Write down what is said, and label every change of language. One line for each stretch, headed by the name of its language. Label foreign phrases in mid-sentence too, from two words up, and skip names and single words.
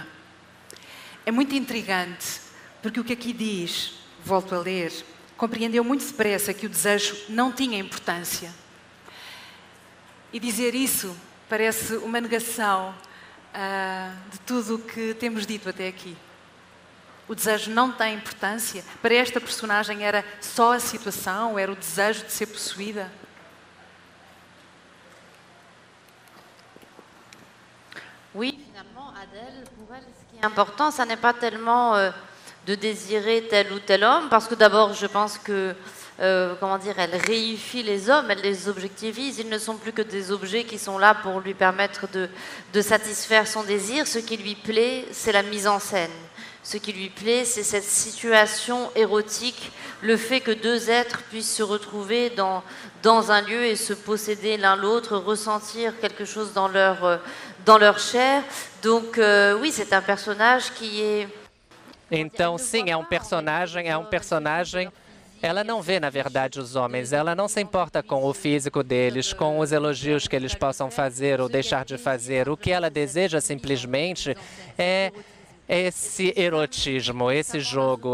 Portuguese: É muito intrigante, porque o que aqui diz, volto a ler, compreendeu muito depressa que o desejo não tinha importância. E dizer isso parece uma negação de tudo o que temos dito até aqui. O desejo não tem importância. Para esta personagem era só a situação, era o desejo de ser possuída.
French: Oui, finalement, Adèle, pour elle, ce qui est important, ça n'est pas tellement de désirer tel ou tel homme, parce que d'abord, je pense que, comment dire, elle réifie les hommes, elle les objectivise. Ils ne sont plus que des objets qui sont là pour lui permettre de satisfaire son désir. Ce qui lui plaît, c'est la mise en scène. Ce qui lui plaît, c'est cette situation érotique, le fait que deux êtres puissent se retrouver dans un lieu et se posséder l'un l'autre, ressentir quelque chose dans leur chair. Donc oui, c'est un personnage qui est...
Portuguese: Então, sim, é um personagem. Ela não vê, na verdade, os homens. Ela não se importa com o físico deles, com os elogios que eles possam fazer ou deixar de fazer. O que ela deseja, simplesmente, é esse erotismo, esse jogo.